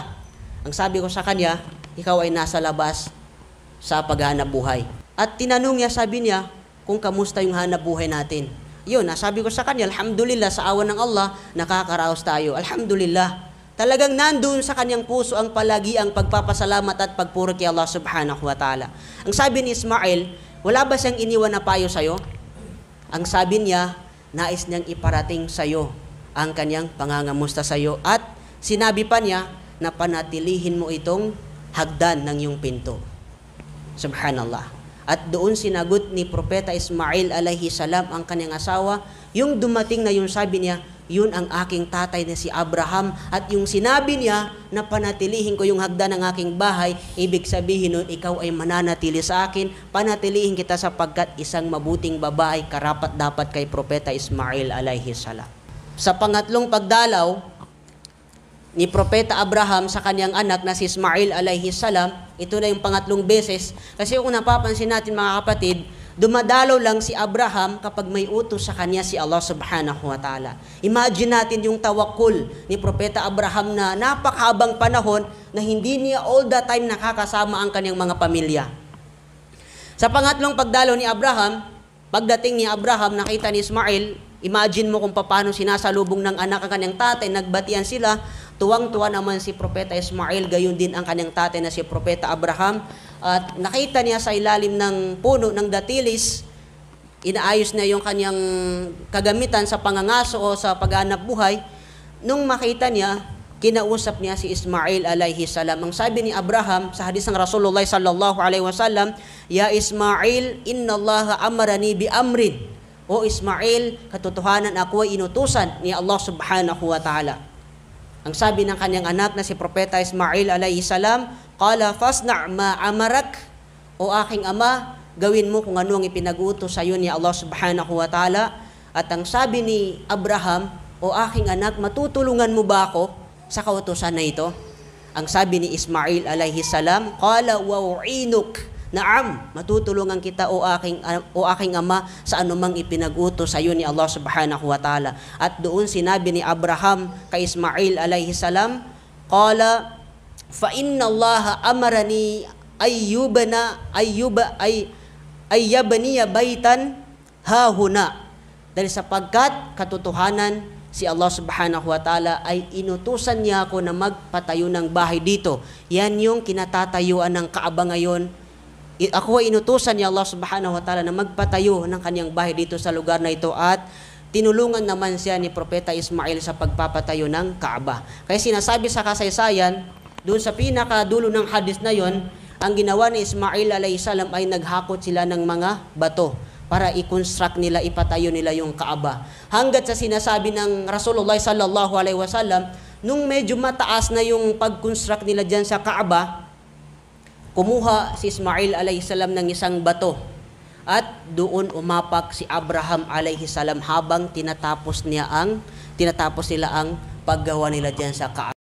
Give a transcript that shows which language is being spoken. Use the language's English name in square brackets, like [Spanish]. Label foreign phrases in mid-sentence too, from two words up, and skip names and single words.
[Filipino] Ang sabi ko sa kanya, ikaw ay nasa labas sa paghanap buhay. At tinanong niya, sabi niya, kung kamusta yung hanap buhay natin. Yun, sabi ko sa kanya, alhamdulillah, sa awan ng Allah, nakakaraos tayo. Alhamdulillah. Talagang nandun sa kanyang puso ang palagi ang pagpapasalamat at pagpuri kay Allah [Arabic] سبحانه وتعالى. [Filipino] Ang sabi ni Ismail, wala ba siyang iniwan na payo sa'yo? Ang sabi niya, nais niyang iparating sa'yo ang kanyang pangangamusta sa'yo. At sinabi pa niya na panatilihin mo itong hagdan ng iyong pinto. Subhanallah. At doon sinagot ni Propeta Ismail [Arabic] عليه السلام [Filipino] ang kanyang asawa, yung dumating na yung sabi niya, yun ang aking tatay na si Abraham, at yung sinabi niya na panatilihin ko yung hagdan ng aking bahay, ibig sabihin nun, ikaw ay mananatili sa akin, panatilihin kita sapagkat isang mabuting babae karapat dapat kay Propeta Ismail [Arabic] عليه السلام. [Filipino] Sa pangatlong pagdalaw ni Propeta Abraham sa kanyang anak na si Ismail [Arabic] عليه السلام, [Filipino] ito na yung pangatlong beses, kasi kung napapansin natin mga kapatid, dumadalaw lang si Abraham kapag may utos sa kanya si Allah [Arabic] سبحانه وتعالى. [Filipino] Imagine natin yung tawakkul ni Propeta Abraham na napakahabang panahon na hindi niya [English] all the time [Filipino] nakakasama ang kanyang mga pamilya. Sa pangatlong pagdalaw ni Abraham, pagdating ni Abraham, nakita ni Ismail, imagine mo kung paano sinasalubong ng anak ang kanyang tatay, nagbatian sila, tuwang-tuwa naman si Propeta Ismail, gayon din ang kanyang tatay na si Propeta Abraham. At nakita niya sa ilalim ng puno ng datilis, inaayos niya yung kanyang kagamitan sa pangangaso o sa paghanap buhay. Nung makita niya, kinausap niya si Ismail [Arabic] عليه السلام. [Filipino] Ang sabi ni Abraham sa hadis ng Rasulullah [Arabic] صلى الله عليه وسلم, يا إسماعيل إن الله أمرني بأمر. [Filipino] O Ismail, katotohanan ako ay inutusan ni Allah [Arabic] سبحانه وتعالى. [Filipino] Ang sabi ng kanyang anak na si Propeta Ismail [Arabic] عليه السلام, قال فاصنع ما أمرك, [Filipino] o aking ama, gawin mo kung ano ang ipinag-utos sa iyo ni Allah [Arabic] سبحانه وتعالى. [Filipino] At ang sabi ni Abraham, o aking anak, matutulungan mo ba ako sa kautusan na ito? Ang sabi ni Ismail [Arabic] عليه السلام, قال وأعينك نعم, [Filipino] matutulungan kita o aking ama sa anumang ipinag-utos sa iyo ni Allah [Arabic] سبحانه وتعالى. [Filipino] At doon sinabi ni Abraham kay Ismail [Arabic] عليه السلام, قال فإن الله أمرني أن أبني بيتا ههنا. [Filipino] Dahil sapagkat katotohanan si Allah [Arabic] سبحانه وتعالى [Filipino] ay inutusan niya ako na magpatayo ng bahay dito. Yan yung kinatatayuan ng Kaaba ngayon. Ako ay inutusan ni Allah [Arabic] سبحانه وتعالى [Filipino] na magpatayo ng kanyang bahay dito sa lugar na ito, at tinulungan naman siya ni Propeta Ismail sa pagpapatayo ng Kaaba. Kaya sinasabi sa kasaysayan, doon sa pinakadulo ng hadis na yon, ang ginawa ni Ismail [Arabic] عليه السلام [Filipino] ay naghakot sila ng mga bato para i-construct nila, ipatayo nila yung Kaaba. Hanggat sa sinasabi ng Rasulullah [Arabic] صلى الله عليه وسلم, [Filipino] nung medyo mataas na yung pag-construct nila dyan sa Kaaba, kumuha si Ismail [Arabic] عليه السلام [Filipino] ng isang bato at doon umapak si Abraham [Arabic] عليه السلام [Filipino] habang tinatapos nila ang paggawa nila dyan sa Kaaba.